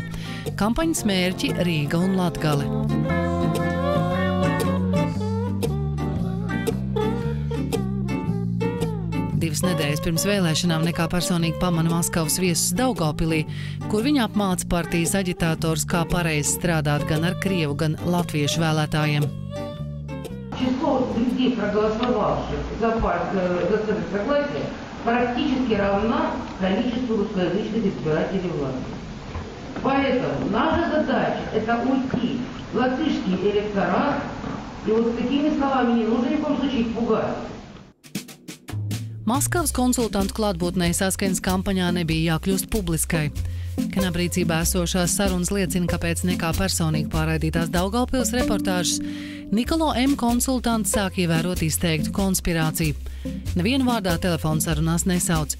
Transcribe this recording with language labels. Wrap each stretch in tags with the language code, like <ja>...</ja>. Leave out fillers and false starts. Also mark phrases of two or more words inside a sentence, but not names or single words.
<lv>Kampaņas mērķi Rīga un Latgale. Divas nedēļas pirms vēlēšanām nekā personīgi pamana Maskavas viesus Daugavpilī, kur viņa apmāca partijas aģitātors, kā pareizi strādāt gan ar krievu, gan latviešu vēlētājiem.</lv> <ru>Число людей, проголосовавших за Центр согласия, практически равно количеству русскоязычных избирателей в Латвии. Поэтому наша задача – это уйти в латышский электорат, и вот такими словами не нужно ни в коем случае их пугать.</ru> <lv>Maskavas konsultantu klātbūtnē Saskaņas kampaņā nebija jākļūst publiskai. Knaba rīcībā esošās sarunas liecina, kāpēc nekā personīgi pārraidītās Daugavpils reportāžas Nikolo M. konsultanti sāk ievērot izteiktu konspirāciju. Nevienu vārdā telefonsarunās nesauc.</lv>